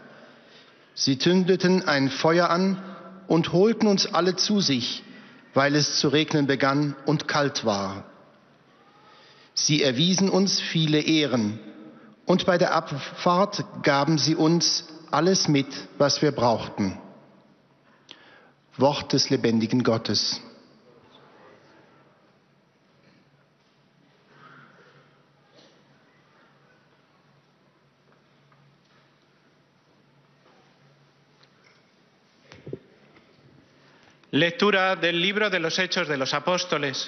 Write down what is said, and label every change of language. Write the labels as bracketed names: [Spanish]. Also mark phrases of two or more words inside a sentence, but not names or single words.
[German] Sie zündeten ein Feuer an und holten uns alle zu sich, weil es zu regnen begann und kalt war. Sie erwiesen uns viele Ehren und bei der Abfahrt gaben sie uns alles mit, was wir brauchten. Wort des lebendigen Gottes. [Spanish] Lectura del libro de los Hechos de los Apóstoles.